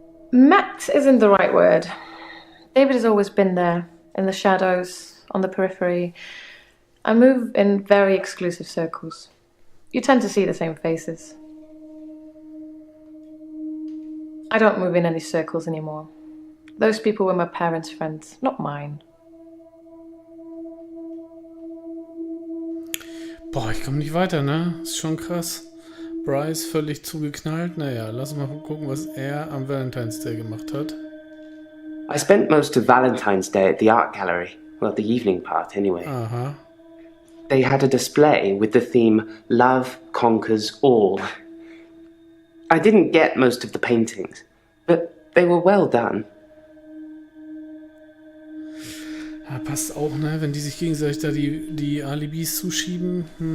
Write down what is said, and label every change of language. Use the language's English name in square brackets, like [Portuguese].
[English] Met isn't the right word. David has always been there, in the shadows, on the periphery. I move in very exclusive circles. You tend to see the same faces. I don't move in any circles anymore. Those people were my parents' friends, not mine. [German] Boah, ich komme nicht weiter, ne? Ist schon krass. Bryce völlig zugeknallt. Naja, lass mal gucken, was er am Valentine's Day gemacht hat. [English] I spent most of Valentine's Day at the art gallery. Well, the evening part, anyway. Aha. They had a display with the theme Love Conquers All. I didn't get most of the paintings, but they were well done. [German] Ja, passt auch, ne? Wenn die sich gegenseitig da die Alibis zuschieben.